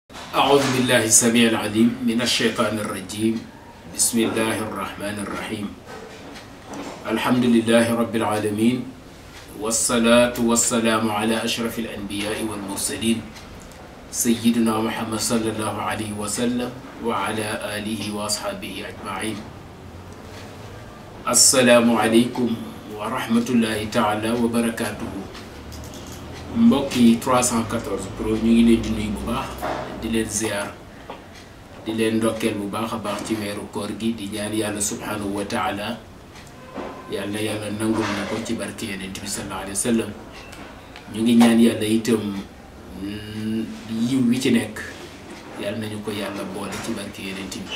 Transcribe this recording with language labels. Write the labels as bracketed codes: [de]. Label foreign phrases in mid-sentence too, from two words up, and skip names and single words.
[ar] أعوذ بالله السميع العليم من الشيطان الرجيم بسم الله الرحمن الرحيم الحمد لله رب العالمين والصلاة والسلام على أشرف الأنبياء والمرسلين سيدنا محمد صلى الله عليه وسلم وعلى آله وأصحابه أجمعين. السلام عليكم ورحمة الله تعالى وبركاته. [wo] mbokki 314 Pro ñu ngi leen di nuyu bu baax di leen ziar di leen ndokkeel bu baax a baax ci weeru koor gi di ñaan yàlla [ar] سبحانه وتعالى [wo] yàlla nangul na ko ci barke Yonent bi [ar] صلى الله عليه وسلم. [wo] ñu ngi ñaan yàlla itam yiw wi ci nekk yàlla nañu ko yàlla boole ci barke Yonent bi.